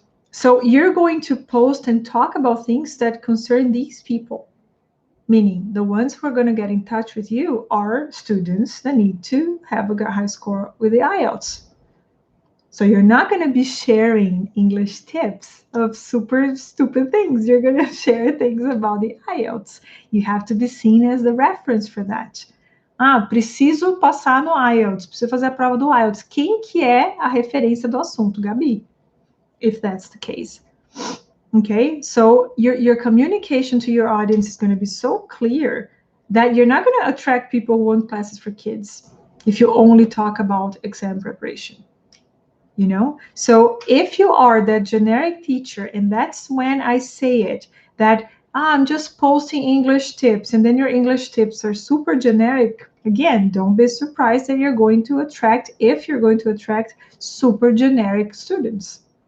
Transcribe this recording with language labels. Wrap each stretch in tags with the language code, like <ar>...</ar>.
<en>So you're going to post and talk about things that concern these people, meaning the ones who are going to get in touch with you are students that need to have a high score with the IELTS. So you're not going to be sharing English tips of super stupid things. You're going to share things about the IELTS. You have to be seen as the reference for that.</en> <pt>Preciso passar no IELTS, preciso fazer a prova do IELTS. Quem que é a referência do assunto?</pt> <en>Gabi, if that's the case. Okay, so your communication to your audience is going to be so clear that you're not going to attract people who want classes for kids if you only talk about exam preparation. So if you are that generic teacher, and that's when I say it, that I'm just posting English tips, and then your English tips are super generic, again, don't be surprised that you're going to attract super generic students.</en>